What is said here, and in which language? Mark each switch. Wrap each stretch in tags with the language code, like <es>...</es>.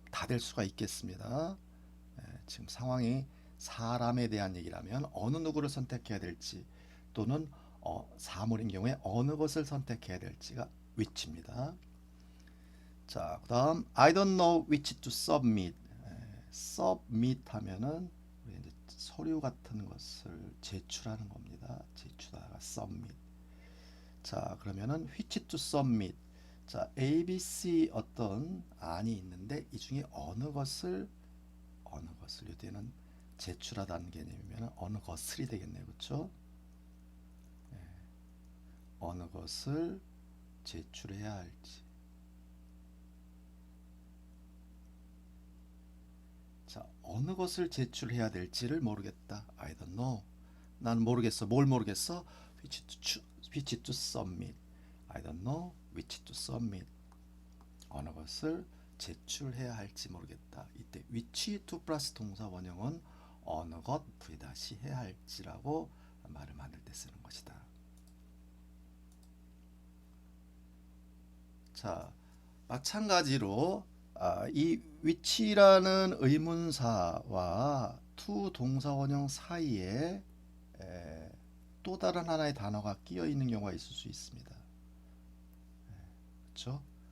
<ko>다 될 수가 있겠습니다. 지금 상황이 사람에 대한 얘기라면 어느 누구를 선택해야 될지 또는 사물인 경우에 어느 것을 선택해야 될지가 which입니다. 자, 그다음</ko> <en>I don't know which to submit.</en> <ko>submit 하면은 우리 이제 서류 같은 것을 제출하는 겁니다. 제출하다가 submit. 자, 그러면은</ko> <en>which to submit.</en> <ko>자, A, B, C 어떤 안이 있는데 이 중에 어느 것을 이때는 제출하다는 개념이면 어느 것을이 되겠네요. 그렇죠? 어느 것을 제출해야 할지. 자, 어느 것을 제출해야 될지를 모르겠다.</ko> <en>I don't know.</en> <ko>난 모르겠어. 뭘 모르겠어?</ko> <en>which to submit. I don't know which to submit.</en> <ko>어느 것을 제출해야 할지 모르겠다. 이때 which to 플러스 동사 원형은 어느 것 V- 해야 할지라고 말을 만들 때 쓰는 것이다. 자, 마찬가지로 이 which라는 의문사와 to 동사 원형 사이에 또 다른 하나의 단어가 끼어 있는 경우가 있을 수 있습니다. 그렇죠?</ko>